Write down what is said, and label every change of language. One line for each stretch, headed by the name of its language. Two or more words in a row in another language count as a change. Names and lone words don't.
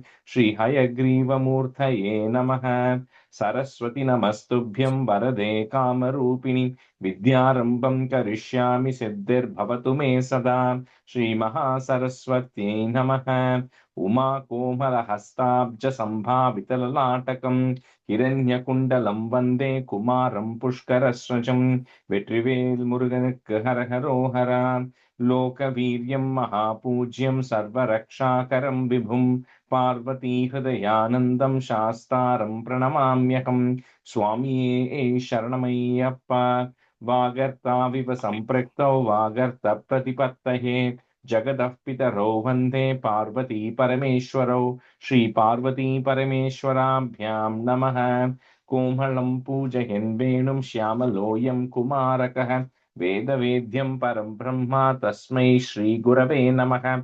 Sanskrit: श्रीहयग्रीवमूर्तये नमः सरस्वती नमस्तुभ्यं वरदे कामरूपिणि विद्यारम्भं करिष्यामि सिद्धिर्भवतु मे सदा श्रीमहासरस्वत्यै नमः उमा कोमलहस्ताब्ज सम्भावितललाटकम् हिरण्यकुण्डलं वन्दे कुमारं पुष्करस्रजं
Tamil: வெற்றிவேல் முருகனுக்கு ஹரஹரோஹரா
Sanskrit: லோகவீரியம் महापूज्यम् सर्वरक्षाकरम् विभुम् पार्वती हृदयानन्दम् शास्तारम् प्रणमाम्यहम् சுவாமியே சரணமையப்பா वागर्थाविव सम्पृक्तौ वागर्थ प्रतिपत्तये जगदः पितरौ वन्दे पार्वती परमेश्वरौ श्री पार्वती परमेश्वराभ्यां नमः कोमलं पूजयन् वेणुं श्यामलोऽयं कुमारकः वेदवेद्यं परं ब्रह्म तस्मै श्रीगुरवे नमः